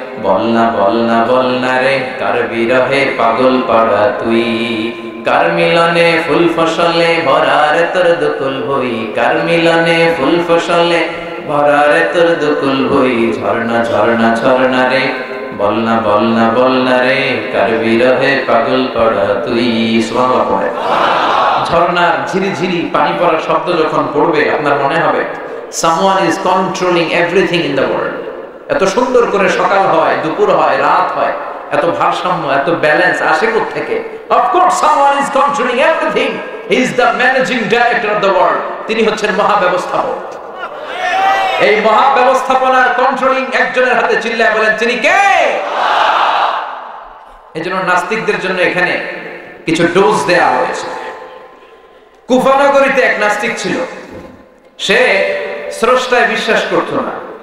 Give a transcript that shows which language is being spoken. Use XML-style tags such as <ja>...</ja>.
<bn>বল না রে কার বিরহে পাগল পাড়া তুই, কার মিলনে ফুল ফসলে ভরা রে তোর দুকুল ভই, কার মিলনে ফুল ফসলে ভরা রে তোর দুকুল ভই, ঝর্ণা ঝর্ণা ঝর্ণা রে বল না রে কার বিরহে পাগল পাড়া তুই। সুবহানাল্লাহ পড়ে। ঝর্ণার ঝিরি ঝিরি পানি পড়ার শব্দ যখন পড়বে আপনার মনে হবে</bn> <en>someone is controlling everything in the world।</en> <bn>এত সুন্দর করে সকাল হয়, দুপুর হয়, রাত হয়, এত ভারসাম্য, এত ব্যালেন্স আসে কোথা থেকে?</bn> <en>Of course someone is controlling everything, he is the managing director of the world।</en> <bn>তিনি হচ্ছেন মহাব্যবস্থাপক। এই মহাব্যবস্থাপনার কন্ট্রোলিং একজনের হাতে, চিল্লায় বলেন তিনি কে? এজন্য নাস্তিকদের জন্য এখানে কিছু ডোজ দেয়া হয়েছে। কুফানগরীতে এক নাস্তিক ছিল, সে স্রষ্টায় বিশ্বাস করত না।</bn>